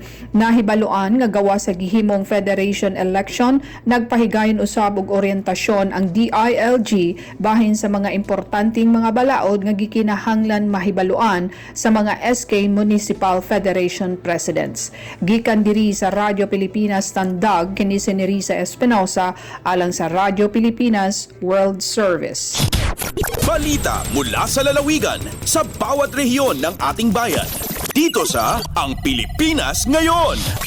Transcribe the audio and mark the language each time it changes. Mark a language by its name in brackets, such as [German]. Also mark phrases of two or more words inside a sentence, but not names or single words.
[Cebuano] Nahibaluan nga gawa sa gihimong federation election, nagpahigayon usab og oryentasyon ang DILG bahin sa mga importanteng mga balaod nga gikinahanglan mahibaluan sa mga SK Municipal Federation Presidents. Gikan diri sa Radyo Pilipinas Tandag kini si Nerissa Espinosa alang sa Radyo Pilipinas World Service. [Filipino] Balita mula sa lalawigan sa bawat rehiyon ng ating bayan. Dito sa Ang Pilipinas Ngayon.